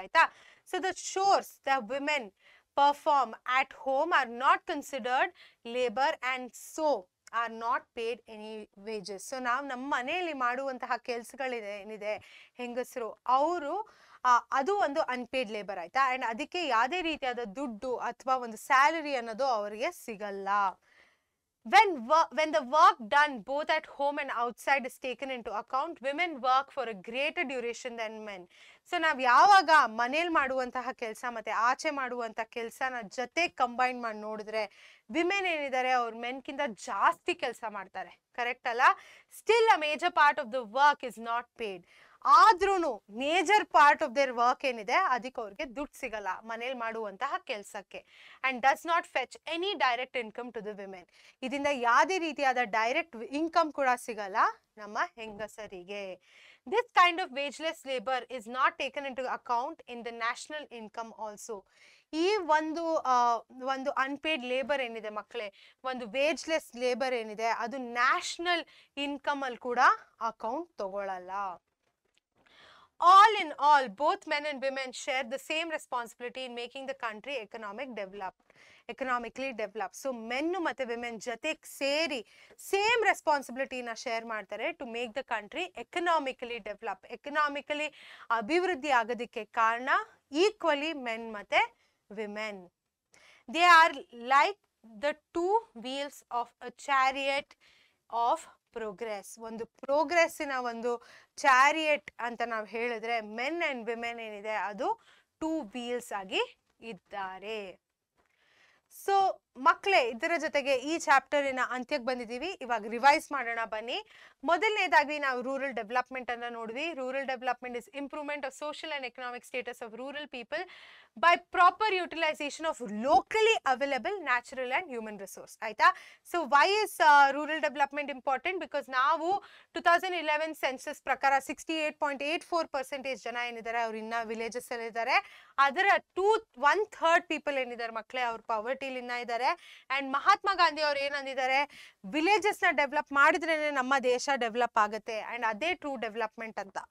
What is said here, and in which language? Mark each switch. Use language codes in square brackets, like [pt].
[en] ಆಯ್ತಾ, so the chores the women perform at home are not considered labour and so are not paid any wages. [kn] So ನಾವು ನಮ್ಮ ಮನೆಯಲ್ಲಿ ಮಾಡುವಂತಹ ಕೆಲ್ಸಗಳಿದೆ ಏನಿದೆ ಹೆಂಗಸರು, ಅವರು ಅದು ಒಂದು ಅನ್ಪೇಡ್ ಲೇಬರ್. ಆಯ್ತಾ, ಅಂಡ್ ಅದಕ್ಕೆ ಯಾವುದೇ ರೀತಿಯಾದ ದುಡ್ಡು ಅಥವಾ ಒಂದು ಸ್ಯಾಲರಿ ಅನ್ನೋದು ಅವರಿಗೆ ಸಿಗಲ್ಲ. [en] When the work done both at home and outside is taken into account, women work for a greater duration than men. [kn] So ನಾವ್ ಯಾವಾಗ ಮನೇಲಿ ಮಾಡುವಂತಹ ಕೆಲಸ ಮತ್ತೆ ಆಚೆ ಮಾಡುವಂತ ಕೆಲಸನ ಜೊತೆ ಕಂಬೈನ್ ಮಾಡಿ ನೋಡಿದ್ರೆ, ವಿಮೆನ್ ಏನಿದ್ದಾರೆ ಅವ್ರು ಮೆನ್ಕಿಂತ ಜಾಸ್ತಿ ಕೆಲಸ ಮಾಡ್ತಾರೆ. ಕರೆಕ್ಟ್ ಅಲ್ಲ? [en] Still a major part of the work is not paid. [kn] ಆದ್ರೂನು major part of their work ಏನಿದೆ ಅದಕ್ಕೆ ಅವ್ರಿಗೆ ದುಡ್ಡು ಸಿಗಲ್ಲ ಮನೇಲಿ ಮಾಡುವಂತಹ ಕೆಲಸಕ್ಕೆ. [en] And does not fetch any direct income to the women. [kn] ಇದರಿಂದ ಯಾವುದೇ ರೀತಿಯಾದ ಡೈರೆಕ್ಟ್ ಇನ್ಕಮ್ ಕೂಡ ಸಿಗಲ್ಲ ನಮ್ಮ ಹೆಂಗಸರಿಗೆ. [en] This kind of wageless labor is not taken into account in the national income also. [kn] ಈ ಒಂದು ಅನ್ಪೇಡ್ ಲೇಬರ್ ಏನಿದೆ ಮಕ್ಕಳೇ, ಒಂದು ವೇಜ್ಲೆಸ್ ಲೇಬರ್ ಏನಿದೆ ಅದು ನ್ಯಾಷನಲ್ ಇನ್ಕಮ್ ಅಲ್ಲಿ ಕೂಡ ಅಕೌಂಟ್ ತಗೊಳ್ಳಲ್ಲ. [en] All in all, both men and women share the same responsibility in making the country economically developed. [kn] So men ಮತ್ತೆ women ಜೊತೆಗೆ ಸೇರಿ ಸೇಮ್ ರೆಸ್ಪಾನ್ಸಿಬಿಲಿಟಿನ ಶೇರ್ ಮಾಡ್ತಾರೆ [en] To make the country economically develop. [kn] Economically ಅಭಿವೃದ್ಧಿ ಆಗೋದಕ್ಕೆ ಕಾರಣ ಈಕ್ವಲಿ ಮೆನ್ ಮತ್ತೆ women. [en] They are like the two wheels of a chariot of progress. [kn] ಒಂದು ಪ್ರೋಗ್ರೆಸ್ಸಿನ ಒಂದು ಚಾರಿಯಟ್ ಅಂತ ನಾವು ಹೇಳಿದ್ರೆ ಮೆನ್ ಅಂಡ್ ವಿಮೆನ್ ಏನಿದೆ ಅದು ಟೂ ವೀಲ್ಸ್ ಆಗಿ ಇದ್ದಾರೆ. ಸೊ ಮಕ್ಕಳೇ, ಇದರ ಜೊತೆಗೆ ಈ ಚಾಪ್ಟರಿನ ಅಂತ್ಯಕ್ಕೆ ಬಂದಿದ್ದೀವಿ. ಇವಾಗ ರಿವೈಸ್ ಮಾಡೋಣ ಬನ್ನಿ. ಮೊದಲನೇದಾಗಿ ನಾವು ರೂರಲ್ ಡೆವಲಪ್ಮೆಂಟ್ ಅನ್ನ ನೋಡಿದ್ವಿ. [en] Rural development is improvement of social and economic status of rural people by proper utilization of locally available natural and human resource. [kn] ಆಯ್ತಾ? [en] So why is rural development important? [kn] Because ನಾವು 2011 census ಪ್ರಕಾರ 68.84% ಜನ ಏನಿದ್ದಾರೆ ಅವ್ರು ಇನ್ನ villages ಅಲ್ಲಿ ಇದ್ದಾರೆ. ಅದರ 1/3 ಪೀಪಲ್ ಏನಿದ್ದಾರೆ ಮಕ್ಕಳೇ ಅವ್ರು ಪಾವರ್ಟಿಲಿ ಇನ್ನ ಇದ್ದಾರೆ. ಅಂಡ್ ಮಹಾತ್ಮ ಗಾಂಧಿ ಅವ್ರು ಏನಂದಿದ್ದಾರೆ, ವಿಲೇಜಸ್ ನ ಡೆವಲಪ್ ಮಾಡಿದ್ರೇನೆ ನಮ್ಮ ದೇಶ ಡೆವಲಪ್ ಆಗುತ್ತೆ ಅಂಡ್ ಅದೇ ಟ್ರೂ ಡೆವಲಪ್ಮೆಂಟ್ ಅಂತ.